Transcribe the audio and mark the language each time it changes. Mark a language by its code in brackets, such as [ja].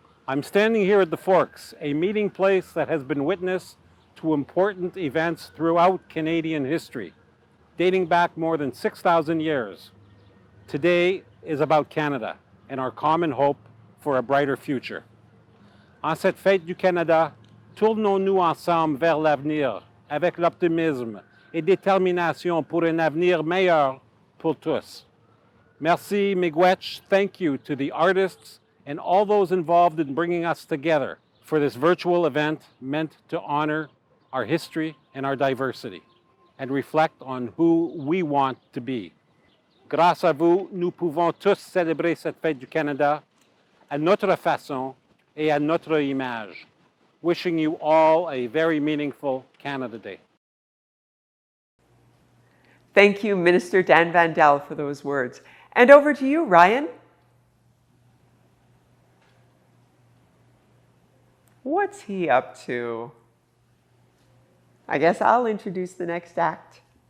[en] I'm standing here at the Fourche, a meeting place that has been witness to important events throughout Canadian history, dating back more than 6,000 years. Today is about Canada and our common hope for a brighter future. [fr] En cette fête du Canada, tournons-nous ensemble vers l'avenir avec l'optimisme et détermination pour un avenir meilleur pour tous. Merci, miigwech. [en] Thank you to the artists and all those involved in bringing us together for this virtual event meant to honor our history and our diversity and reflect on who we want to be. [fr] Grâce à vous, nous pouvons tous célébrer cette fête du Canada à notre façon et à notre image. [en] Wishing you all a very meaningful Canada Day. Thank you, Minister Dan Vandel, for those words. And over to you, Ryan. What's he up to? I guess I'll introduce the next act.